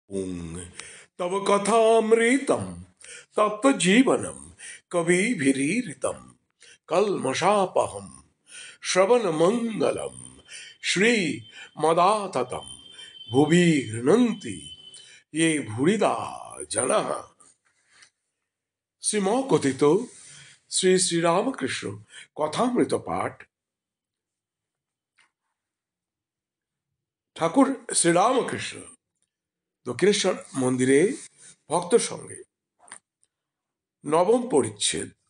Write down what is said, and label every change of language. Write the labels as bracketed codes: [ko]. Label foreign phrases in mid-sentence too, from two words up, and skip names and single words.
[sa] पुं तव कथामृतं तप्तजीवनं कविभिरीरितं कल्मषापहं श्रवणमङ्गलं श्रीमदाततं भुवि गृह्णन्ति ये भूरिदा जनाः। [bn] শ্রীমকথিত শ্রী শ্রীরামকৃষ্ণ কথামৃত পাঠ। ঠাকুর শ্রীরামকৃষ্ণ দক্ষিণেশ্বর মন্দিরে ভক্ত সঙ্গে, নবম পরিচ্ছেদ।